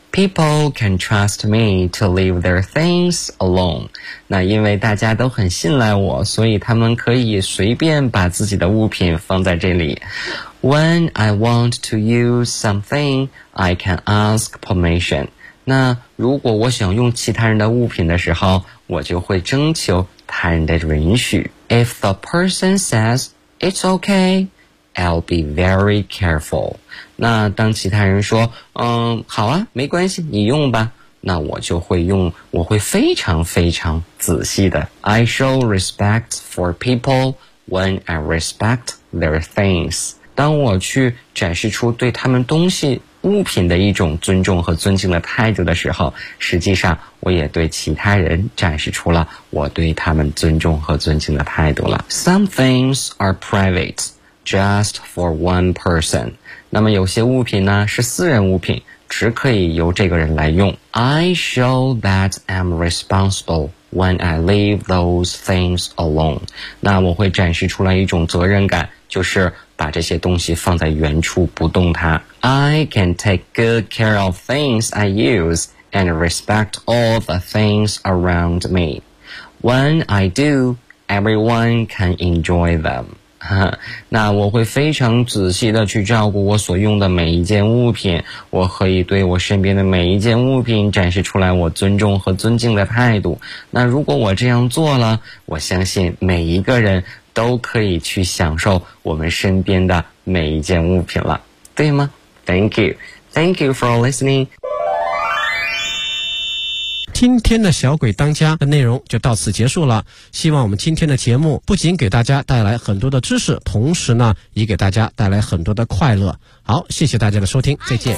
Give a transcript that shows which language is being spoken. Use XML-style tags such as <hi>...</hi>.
<en>People can trust me to leave their things alone.</en> <zh>那因为大家都很信赖我，所以他们可以随便把自己的物品放在这里。</zh> <en>When I want to use something, I can ask permission.</en> <zh>那如果我想用其他人的物品的时候，我就会征求他人的允许。</zh> <en>If the person says it's okay,I'll be very careful.</en> <zh>那当其他人说好啊，没关系，你用吧，那我就会用，我会非常非常仔细的。</zh> <en>I show respect for people when I respect their things.</en> <zh>当我去展示出对他们东西物品的一种尊重和尊敬的态度的时候，实际上我也对其他人展示出了我对他们尊重和尊敬的态度了。</zh> <en>Some things are privateJust for one person.</en> <zh>那么有些物品呢，是私人物品，只可以由这个人来用。</zh> <en>I show that I'm responsible when I leave those things alone.</en> <zh>那我会展示出来一种责任感，就是把这些东西放在原处不动它。</zh> <en>I can take good care of things I use and respect all the things around me. When I do, everyone can enjoy them.</en> <zh>那我会非常仔细地去照顾我所用的每一件物品，我可以对我身边的每一件物品展示出来我尊重和尊敬的态度。那如果我这样做了，我相信每一个人都可以去享受我们身边的每一件物品了，对吗？</zh> <en>Thank you. Thank you for listening.</en> <zh>今天的小鬼当家的内容就到此结束了，希望我们今天的节目不仅给大家带来很多的知识，同时呢也给大家带来很多的快乐。好，谢谢大家的收听，再见。</zh>